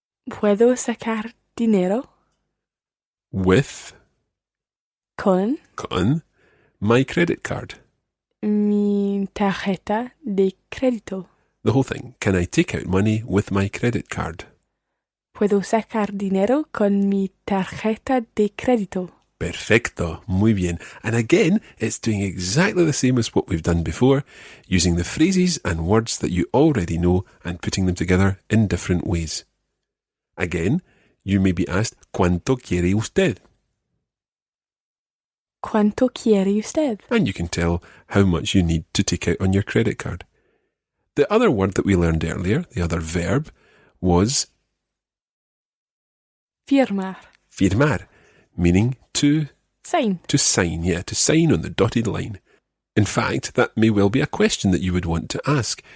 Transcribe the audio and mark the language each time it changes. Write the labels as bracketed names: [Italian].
[Spanish] ¿Puedo sacar dinero? [English] With [Spanish] Con [English] my credit card. [Spanish] mi tarjeta de crédito. [English] The whole thing. Can I take out money with my credit card? [Spanish] ¿Puedo sacar dinero con mi tarjeta de crédito? Perfecto. Muy bien. [English] And again, it's doing exactly the same as what we've done before, using the phrases and words that you already know and putting them together in different ways. Again, you may be asked, [Spanish] ¿Cuánto quiere usted? ¿Cuánto quiere usted? [English] And you can tell how much you need to take out on your credit card. The other word that we learned earlier, the other verb, was [Spanish] Firmar. [English] firmar, meaning to Sign. to sign on the dotted line. In fact, that may well be a question that you would want to ask.